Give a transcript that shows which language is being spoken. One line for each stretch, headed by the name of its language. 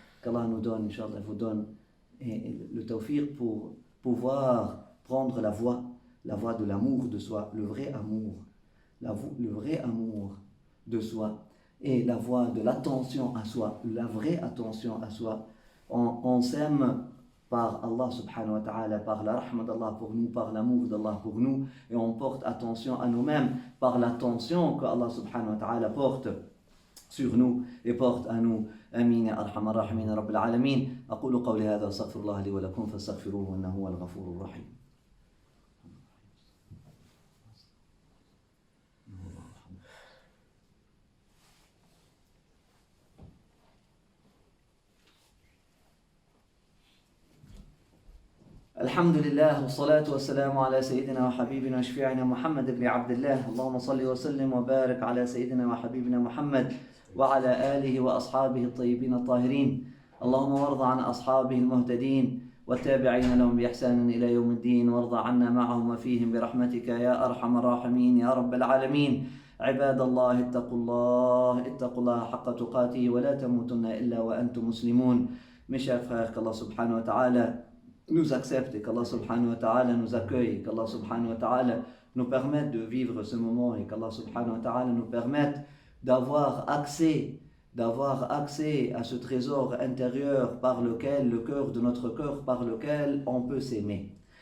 French: Qu'Allah nous donne, Inch'Allah, vous donne le tawfiq pour pouvoir prendre la voie de l'amour de soi, le vrai amour de soi, et la voie de l'attention à soi, la vraie attention à soi. On s'aime par Allah subhanahu wa ta'ala, par la rahma d'Allah pour nous, par l'amour d'Allah pour nous, et on porte attention à nous-mêmes par l'attention que Allah subhanahu wa ta'ala porte sur nous et porte à nous.
Arabic: Amin ya arhamar rahimin ya rabbil alamin. أقول قولي هذا واستغفر الله لي ولكم فاستغفروه إنه هو الغفور الرحيم. الحمد لله والصلاة والسلام على سيدنا وحبيبنا وشفيعنا محمد بن عبد الله اللهم صل وسلم وبارك على سيدنا وحبيبنا محمد وعلى آله وأصحابه الطيبين الطاهرين اللهم وارض عن أصحابه المهتدين والتابعين لهم بإحسان إلى يوم الدين وارض عنا معهم وفيهم برحمتك يا أرحم الراحمين يا رب العالمين عباد الله اتقوا الله حق تقاته ولا تموتن إلا وأنتم مسلمون.
French: Mes chers frères, qu'Allah subhanahu wa ta'ala nous accepte et qu'Allah subhanahu wa ta'ala nous accueille, qu'Allah subhanahu wa ta'ala nous permette de vivre ce moment et qu'Allah subhanahu wa ta'ala nous permette d'avoir accès à ce trésor intérieur par lequel, le cœur de notre cœur, par lequel on peut s'aimer.